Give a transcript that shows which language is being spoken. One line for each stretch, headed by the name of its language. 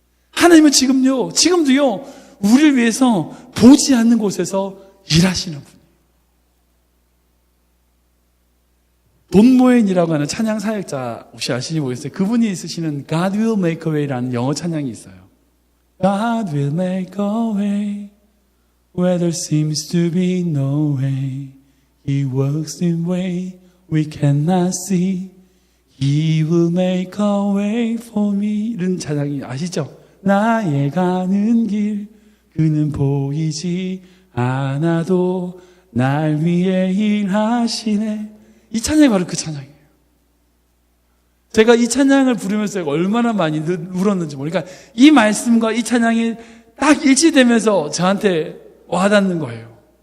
Korean: 하나님은 지금도요 우리를 위해서 보지 않는 곳에서 일하시는 분. 돈 모엔이라고 하는 찬양 사역자 혹시 아시는지 모르겠어요. 그분이 쓰시는 God will make a way라는 영어 찬양이 있어요.
English: God will make a way where there seems to be no way. He works in way we cannot see. He will make a way for me.
Korean: 이런 찬양이 아시죠? 나의 가는 길 그는 보이지 않아도 날 위해 일하시네. 이 찬양이 바로 그 찬양이에요. 제가 이 찬양을 부르면서 얼마나 많이 울었는지 모르니까 이 말씀과 이 찬양이 딱 일치되면서 저한테 와닿는 거예요.